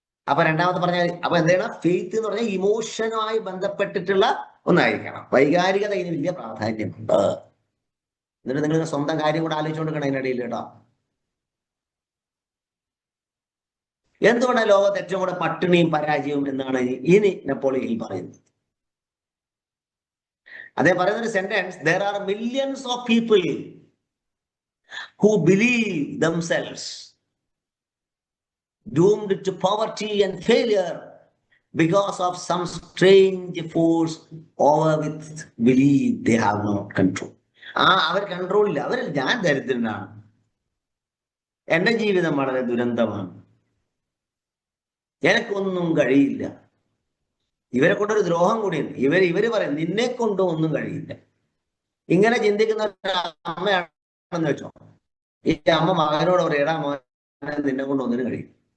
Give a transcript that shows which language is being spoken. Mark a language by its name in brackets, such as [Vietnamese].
[Malayalam] അപ്പൊ രണ്ടാമത്തെ പറഞ്ഞാൽ, അപ്പൊ എന്താണ് ഫെയ്ത്ത് എന്ന് പറഞ്ഞാൽ ഇമോഷനുമായി ബന്ധപ്പെട്ടിട്ടുള്ള ഒന്നായിരിക്കണം. വൈകാരികത ഇതിന് വലിയ പ്രാധാന്യമുണ്ട്. എന്നിട്ട് നിങ്ങൾ സ്വന്തം കാര്യം കൂടെ ആലോചിച്ചുകൊണ്ടിരിക്കണം അതിനിടയിൽ കേട്ടോ. എന്തുകൊണ്ടാണ് ലോകത്ത് ഏറ്റവും കൂടെ പട്ടിണിയും പരാജയവും എന്നാണ് ഇനി നെപ്പോളിയൻ ഹിൽ പറയുന്നത്. അതേ പറയുന്ന ഒരു sentence, [English] there are millions of people who believe themselves doomed to poverty and failure because of some strange force over which believe they have no control. [Malayalam] Our control ഇല്ല. അവർ ഞാൻ ദരിദ്രനാണ്, എന്റെ ജീവിതം വളരെ ദുരന്തമാണ്, എനിക്കൊന്നും കഴിയില്ല. ഇവരെ കൊണ്ടൊരു ദ്രോഹം കൂടിയുണ്ട്. ഇവര് പറയും നിന്നെ കൊണ്ടും ഒന്നും കഴിയില്ല. ഇങ്ങനെ ചിന്തിക്കുന്ന അമ്മയാണെന്ന് വെച്ചോ. ഈ അമ്മ മകനോട് പറയും, എടാ മോനെ നിന്നെ കൊണ്ട് ഒന്നിനും കഴിയും.